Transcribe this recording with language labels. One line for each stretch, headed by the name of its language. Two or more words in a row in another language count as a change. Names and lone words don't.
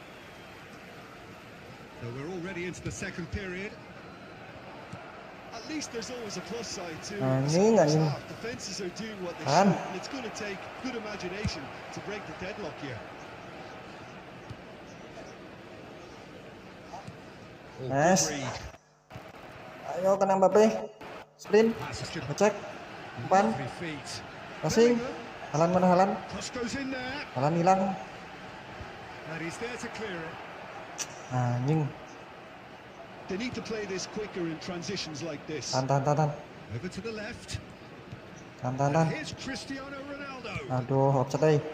English: So we're already into the second period. At least there's always a plus side too.
Indonesian: Anjing.
English: Defenses are doing what they
Indonesian: Kan.
English: should, and it's going to take good imagination to break the deadlock here. Nice. Good read.
Indonesian: Ayo kena Mbappe. Sprint.
English: Passes to
Indonesian: Ngecek. Umpan.
English: lovely feet. Passing. Bellingham.
Indonesian: Halan mana Halan?
English: Cross goes in there,
Indonesian: Halan hilang.
English: and he's there to clear it.
Indonesian: Anjing.
English: They need to play this quicker in transitions like this.
Indonesian: Tahan.
English: Over to the left.
Indonesian: Tahan.
English: Here's Cristiano Ronaldo.
Indonesian: Aduh, offside.